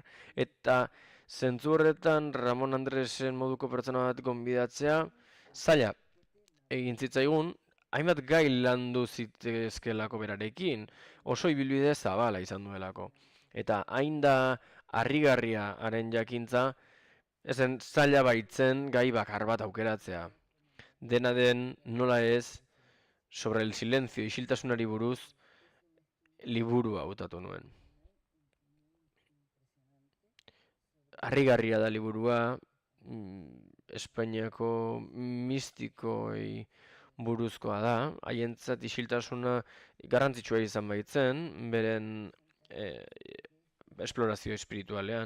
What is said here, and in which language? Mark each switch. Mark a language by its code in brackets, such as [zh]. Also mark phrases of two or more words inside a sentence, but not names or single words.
[eu] Eta zentzu horretan Ramon Andresen moduko pertsona bat gonbidatzea zaila egin zitzaigun, hainbat gai landu zitezkelako berarekin, oso ibilbide zabala izan duelako. Eta hain da harrigarria haren jakintza, ezen zaila baitzen gai bakar bat aukeratzea. Dena den, nola ez, [es] sobre el silencio [eu] isiltasunari buruz liburua hautatu nuen. Harrigarria da liburua, Espainiako mistikoi buruzkoa da, haientzat isiltasuna garrantzitsua izan baitzen, beren esplorazio espiritualean.